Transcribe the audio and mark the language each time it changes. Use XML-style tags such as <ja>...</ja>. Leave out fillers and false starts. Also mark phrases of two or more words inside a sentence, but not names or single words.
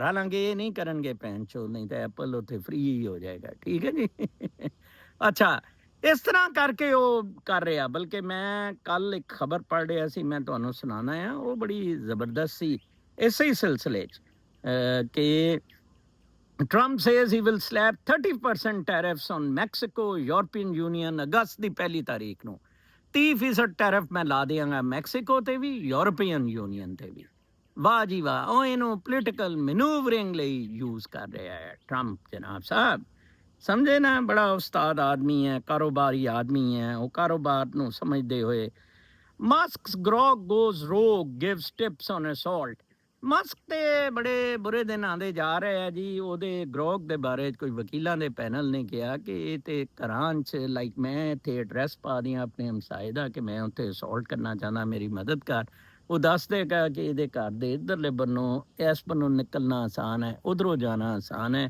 <pa>ਹਾਲਾਂਕਿ ਇਹ ਨਹੀਂ ਕਰਨਗੇ ਭੈਣ ਚੋ, ਨਹੀਂ ਤਾਂ ਐਪਲ ਉੱਥੇ ਫ੍ਰੀ ਹੀ ਹੋ ਜਾਏਗਾ। ਠੀਕ ਹੈ ਜੀ। ਅੱਛਾ, ਇਸ ਤਰ੍ਹਾਂ ਕਰਕੇ ਉਹ ਕਰ ਰਿਹਾ। ਬਲਕਿ ਮੈਂ ਕੱਲ ਇੱਕ ਖਬਰ ਪੜ੍ਹ ਰਿਹਾ ਸੀ, ਮੈਂ ਤੁਹਾਨੂੰ ਸੁਣਾਉਣਾ ਆ, ਉਹ ਬੜੀ ਜ਼ਬਰਦਸਤ ਸੀ ਇਸੇ ਹੀ ਸਿਲਸਿਲੇ 'ਚ ਕਿ</pa> <en>Trump says he will slap 30% tariffs on Mexico, European Union,</en> <pa>ਅਗਸਤ ਦੀ 1 ਤਾਰੀਖ ਨੂੰ 30% ਟੈਰਿਫ ਮੈਂ ਲਾ ਦਿਆਂਗਾ ਮੈਕਸੀਕੋ ਤੇ ਵੀ, ਯੂਰਪੀਅਨ ਯੂਨੀਅਨ ਤੇ ਵੀ। ਵਾਹ ਜੀ ਵਾਹ, ਉਹ ਇਹਨੂੰ</pa> <en>political maneuvering</en> <pa>ਲਈ ਯੂਜ਼ ਕਰ ਰਿਹਾ ਹੈ ਟਰੰਪ ਜਨਾਬ ਸਾਹਿਬ। ਸਮਝੇ ਨਾ, ਬੜਾ ਉਸਤਾਦ ਆਦਮੀ ਹੈ, ਕਾਰੋਬਾਰੀ ਆਦਮੀ ਹੈ। ਉਹ ਕਾਰੋਬਾਰ ਨੂੰ ਸਮਝਦੇ ਹੋਏ</pa> <en>ਮਸਕ's grog goes rogue, gives tips on assault।</en> <pa>ਮਸਕ ਤੇ ਬੜੇ ਬੁਰੇ ਦਿਨ ਆਉਂਦੇ ਜਾ ਰਹੇ ਆ ਜੀ। ਉਹਦੇ ਗਰੋਗ ਦੇ ਬਾਰੇ ਕੋਈ ਵਕੀਲਾਂ ਦੇ ਪੈਨਲ ਨੇ ਕਿਹਾ ਕਿ ਇਹ ਤੇ ਘਰਾਂ 'ਚ, ਲਾਈਕ ਮੈਂ ਇੱਥੇ ਐਡਰੈਸ ਪਾ ਦਿਆਂ ਆਪਣੇ ਹਮਸਾਏ ਦਾ ਕਿ ਮੈਂ ਉੱਥੇ ਅਸੌਲਟ ਕਰਨਾ ਚਾਹੁੰਦਾ, ਮੇਰੀ ਮਦਦ ਕਰ। ਉਹ ਦੱਸ ਦੇਗਾ ਕਿ ਇਹਦੇ ਘਰ ਦੇ ਇੱਧਰਲੇ ਬੰਨੋਂ, ਇਸ ਬੰਨੋਂ ਨਿਕਲਣਾ ਆਸਾਨ ਹੈ, ਉੱਧਰੋਂ ਜਾਣਾ ਆਸਾਨ ਹੈ।</pa>